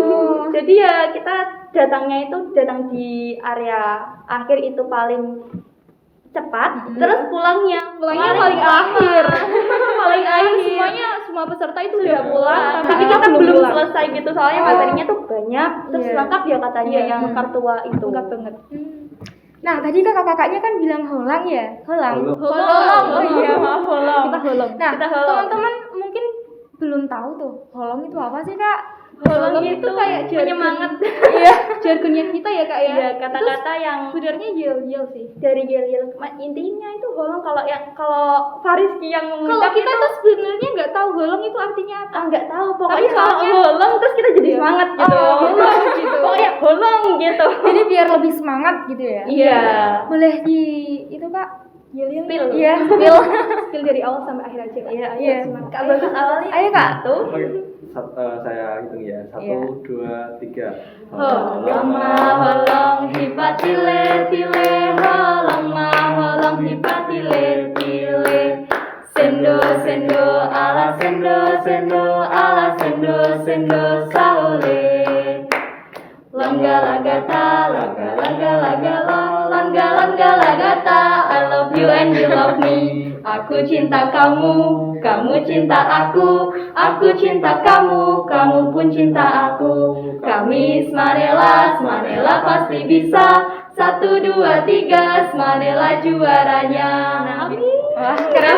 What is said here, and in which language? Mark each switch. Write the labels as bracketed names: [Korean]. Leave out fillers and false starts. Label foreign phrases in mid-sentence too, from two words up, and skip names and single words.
[Indonesian] Jadi ya kita datang di area akhir itu paling cepat, terus pulangnya Paling akhir. Paling akhir semua peserta itu sudah pulang, tapi kita belum selesai gitu soalnya materinya tuh banyak, terus Iya. lengkap ya katanya Iya. yang kartua itu. lengkap banget. Nah, tadi kakak-kakaknya kan bilang holang ya? Holang. Holong. Oh iya, maaf holang. Kita holong. Nah, Kita holong. teman-teman mungkin belum tahu tuh, holong itu apa sih, Kak? Holong itu kayak penyemangat. Iya, jargonnya kita ya kak ya. Iya, kata-kata yang Sebenarnya yel sih. dari yel-yel. Intinya itu holong kalau Fariski yang Kalau mengucap kita itu, tuh sebenarnya nggak tahu holong itu artinya apa. nggak tahu, Tapi pokoknya kalau soalnya- holong terus kita jadi semangat gitu. holong gitu. Pokoknya holong gitu. Jadi biar lebih semangat gitu ya? Iya. Boleh di itu, Kak? Yel Spill. Iya, spill. Skill dari awal sampai akhir aja kak. Iya, Iya. semangat. Kak Bagus awalnya. Ayo, Kak. Tuh. Oke, saya hitung ya. 1, Iya. 2, 3. Holong mah holong hipat tile tile, holong mah holong hipat tile tile. Sendo sendo ala sendo sendo ala sendo sendo saole. Langga lagata langga langga langga langga langga lagata. [English] I love you and you love me. [Indonesian] Aku cinta kamu, kamu cinta aku cinta kamu, kamu pun cinta aku. Kami Smanela, Smanela pasti bisa. 1, 2, 3, Smanela juaranya. Wah, Karena keren biasanya banget.